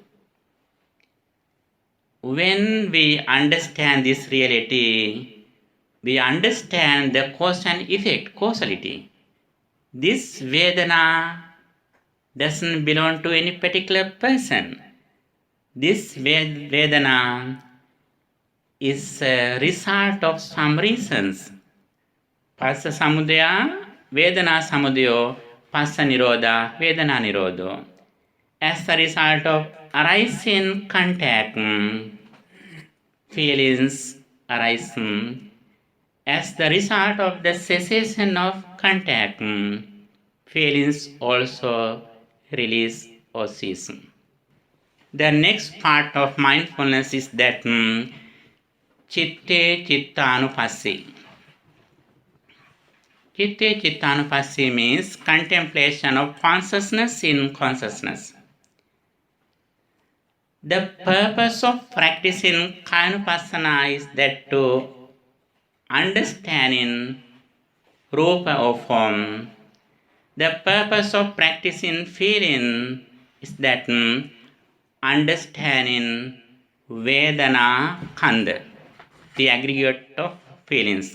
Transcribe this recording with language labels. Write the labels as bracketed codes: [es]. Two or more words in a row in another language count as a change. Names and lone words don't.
[en] When we understand this reality, we understand the cause and effect, causality. This Vedana doesn't belong to any particular person. This Vedana is a result of some reasons. [pi] Passa samudaya, Vedana samudayo, passa nirodha, Vedana nirodho. [en] As a result of arising contact, feelings arise. As the result of the cessation of contact, feelings also release or cease. The next part of mindfulness is that [pi] chitte chittanupassi. Chitte chittanupassi [en] means contemplation of consciousness in consciousness. The purpose of practicing Kayanupassana is that to understand in rupa or form. The purpose of practicing feeling is that understanding [pi] Vedana Khandha, [en] the aggregate of feelings.